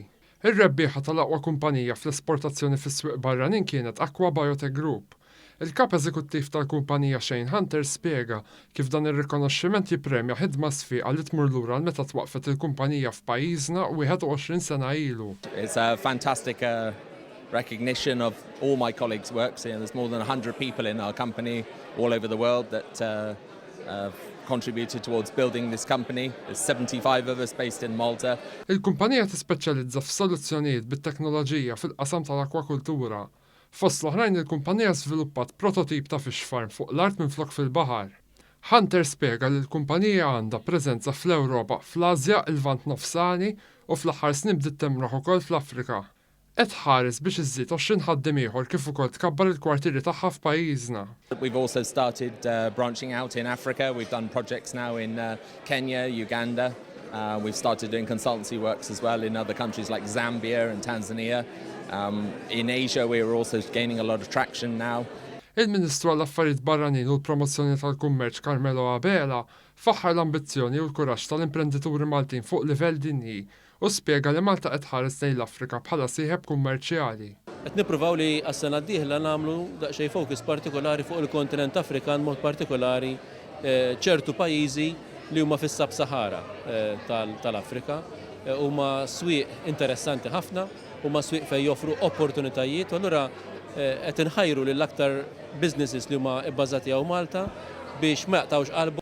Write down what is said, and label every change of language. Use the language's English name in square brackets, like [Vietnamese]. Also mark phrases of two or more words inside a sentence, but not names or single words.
[Maltese] Ir-rebbieħa tal-aqwa kumpanija fl-esportazzjoni fis-swieq barranin kienet Aqua Biotech Group. Il-kap eżekuttiv tal-kumpanija Shane Hunter spjega kif dan ir-rikonoxximent jippremja ħidma sfiqa li tmur lura meta twaqfet il-kumpanija f'pajjiżna 21 sena ilu. [English] It's a fantastic recognition of all my colleagues' work. So, there's more than 100 people in our company all over the world that have contributed towards building this company. There's 75 of us based in Malta. [Maltese] Il-kumpanija tispeċjalizza f'soluzzjonijiet bit-teknoloġija fil-qasam tal-akwakultura. Fost l-oħrajn il-kumpanija żviluppat prototip ta' [English] fish farm [Maltese] fuq l-art minflok fil-baħar. Hunter spjega li l-kumpanija għandha preżenza fl-Ewropa, fl-Asja, il-Vant Nofsani u fl-aħħar snin bdiet temraħ ukoll fl-Afrika. Qed ħares biex iżżid 20 ħaddiem ieħor kif ukoll tkabbar il-kwartieri tagħha f'pajjiżna. [English] We've also started branching out in Africa. We've done projects now in Kenya, Uganda. We've started doing consultancy works as well in other countries like Zambia and Tanzania. In Asia, we're also gaining a lot of traction now. [Maltese] Il-Ministru għall-Affarijiet Barranin u l-Promozzjoni tal-Kummerċ Carmelo Abela faħħar l-ambizzjoni u l-kuraġġ tal-imprenditori Maltin fuq livell dinji u spjega li Malta qed ħares lejn l-Afrika bħala sieħeb kummerċjali. Qed nippruvaw li għas-sena d-dieħla nagħmlu daqsxejn fokus partikolari fuq il-kontinent Afrikan, mod partikolari ċertu pajjiżi li huma fis-Sab-Sahara tal-Afrika huma swieq interessanti ħafna, huma swieq fejn joffru opportunitajiet, u allura qed inħajru lill-aktar businesses li huma bbażati hawn Malta biex ma jaqtgħux qalbu.